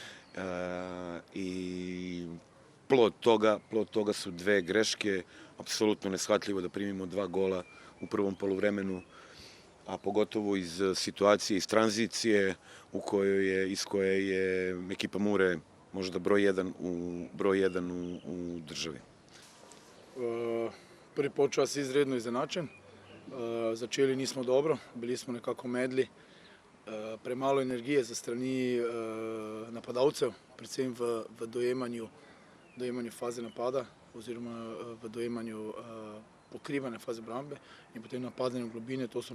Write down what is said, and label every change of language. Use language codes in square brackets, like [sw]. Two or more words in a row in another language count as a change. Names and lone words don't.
[sr] I plod toga su dve greške, apsolutno neshvatljivo da primimo 2 gola u prvom poluvremenu, a pogotovo iz situacije, iz tranzicije iz koje je ekipa Mure možda broj 1 u državi. [sl] Prvi polčas izredno izenačen. Začeli nismo dobro, bili smo nekako medli. Premalo energije za strani napadalcev, predvsem v dojemanju faze napada oziroma v dojemanju pokrivanja faze obrambe in potem napadanje v globine.